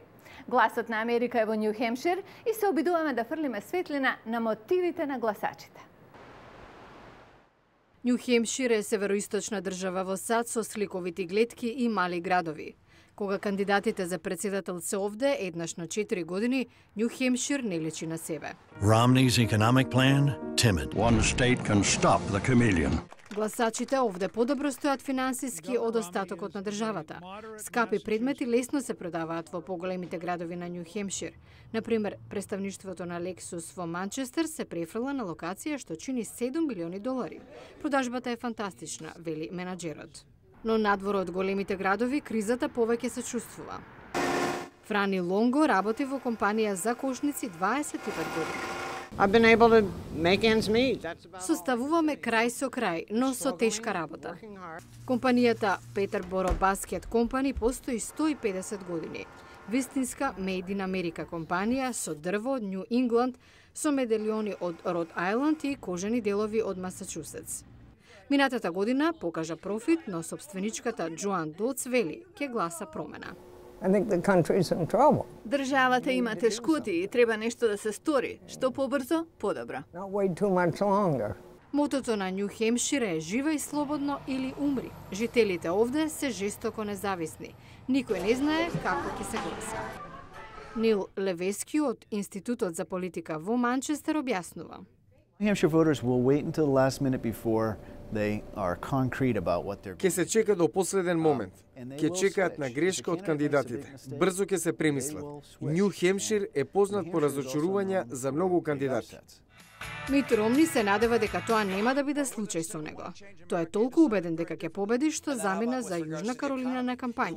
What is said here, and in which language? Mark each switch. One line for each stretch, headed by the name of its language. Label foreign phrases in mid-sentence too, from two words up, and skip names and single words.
Macedonian: Гласот на Америка е во Њу Хемпшир и се обидуваме да фрлиме светлина на мотивите на гласачите. Њу Хемпшир е североисточна држава во САД со сликовити гледки и мали градови. Кога кандидатите за председател се овде еднаш на 4 години, Њу Хемпшир не личи на себе.
English: Romney's economic plan, timid. One state can stop the chameleon.
Macedonian: Гласачите овде подобро стојат финансиски од остатокот на државата. Скапи предмети лесно се продаваат во поголемите градови на Њу Хемпшир. Например, представништвото на Lexus во Манчестер се префрла на локација што чини $7 милиони. Продажбата е фантастична, вели менаџерот. Но надвор од големите градови кризата повеќе се чувствува. Франи Лонго работи во компанија за кошници 25 години.
English: I've been able to make ends meet.
Macedonian: Составуваме крај со крај, но со тешка работа. Компанијата Peterborough Basket Company постои 150 години. Вистинска
English: Made in America
Macedonian: компанија со дрво од Нью Ингланд, со медалиони од Род Ајланд и кожени делови од Масачусетс. Минатата година покажа профит, но собственичката Джоан Доц вели ќе гласа промена.
English: I think the country's in trouble.
Macedonian: Државата има тешкоти и треба нешто да се стори. Што побрзо, подобро.
English: Not wait too much longer.
Macedonian: Мотото на Њу Хемпшир е живеј слободно или умри. Жителите овде се жестоко независни. Никој не знае како ќе се гласа. Нил Левески од Институтот за политика во Манчестер објаснува.
English: New Hampshire voters will wait until the last minute before they are concrete about what they're.
Macedonian: Ке се чека до последен момент. Ке чекаат на грешка од кандидатите. Брзо ке се премислат. Њу Хемпшир е познат по разочарувања за многу кандидати. Мит Ромни се надева дека тоа нема да биде случај со него. Тој е толку убеден дека ќе победи што замина за Јужна Каролина на кампања.